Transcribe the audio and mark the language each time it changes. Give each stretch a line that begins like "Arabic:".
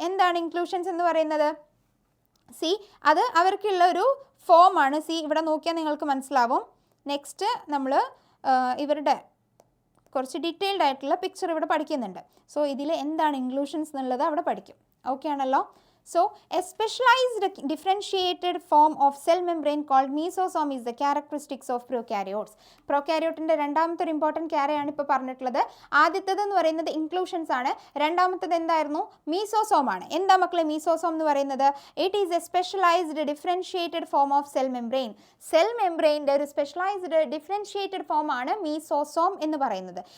Malayalam: എന്താണ് ഇൻക്ലൂഷൻസ് എന്ന് പറയുന്നത്? അത് അവർക്കുള്ള ഒരു ഫോമാണ്. ഇവിടെ നോക്കിയാൽ നിങ്ങൾക്ക് മനസ്സിലാവും. നെക്സ്റ്റ് നമ്മൾ ഇവരുടെ കുറച്ച് ഡീറ്റെയിൽഡ് ആയിട്ടുള്ള പിക്ചർ ഇവിടെ പഠിക്കുന്നുണ്ട്. സോ ഇതിൽ എന്താണ് ഇൻക്ലൂഷൻസ് എന്നുള്ളത് അവിടെ പഠിക്കും. ഓക്കെ ആണല്ലോ?
English: So, a specialized differentiated form of cell membrane called mesosome is the characteristics of prokaryotes.
Malayalam: Prokaryote രണ്ടാമത്തെ ഒരു ഇമ്പോർട്ടൻറ്റ് ക്യാരയാണ് ഇപ്പോൾ പറഞ്ഞിട്ടുള്ളത്. ആദ്യത്തേത് എന്ന് പറയുന്നത് ഇൻക്ലൂഷൻസ് ആണ്. രണ്ടാമത്തേത് എന്തായിരുന്നു? മീസോസോം ആണ്. എന്താ മക്കളെ മീസോസോം എന്ന് പറയുന്നത്?
English: It is a specialised differentiated form of cell membrane.
Malayalam: Cell മെംബ്രെയിൻ്റെ ഒരു സ്പെഷ്യലൈസ്ഡ് ഡിഫറൻഷിയേറ്റഡ് ഫോം ആണ് മീസോസോം എന്ന് പറയുന്നത്.